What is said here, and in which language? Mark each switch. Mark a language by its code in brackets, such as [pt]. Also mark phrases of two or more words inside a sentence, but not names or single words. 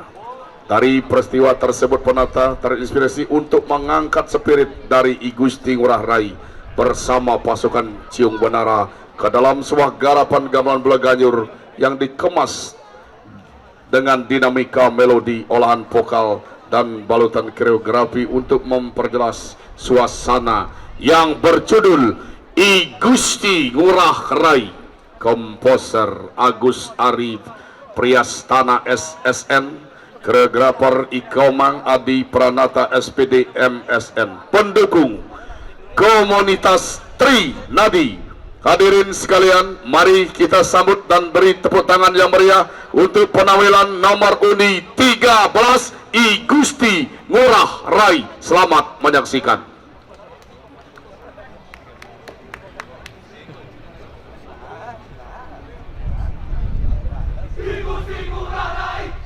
[id] Dari peristiwa tersebut Penata terinspirasi untuk mengangkat spirit dari I Gusti Ngurah Rai bersama pasukan Cingwanara ke dalam sebuah garapan gamelan Beleganyur yang dikemas dengan dinamika melodi, olahan vokal dan balutan koreografi untuk memperjelas suasana yang berjudul I Gusti Ngurah Rai. Komposer Agus Arif Priyastana SSN, koreografer Ikomang Adi Pranata SPD MSN, pendukung komunitas Tri Nadi. Hadirin sekalian, mari kita sambut dan beri tepuk tangan yang meriah untuk penawilan nomor undi 13 I Gusti Ngurah Rai. Selamat menyaksikan. I Gusti Ngurah Rai.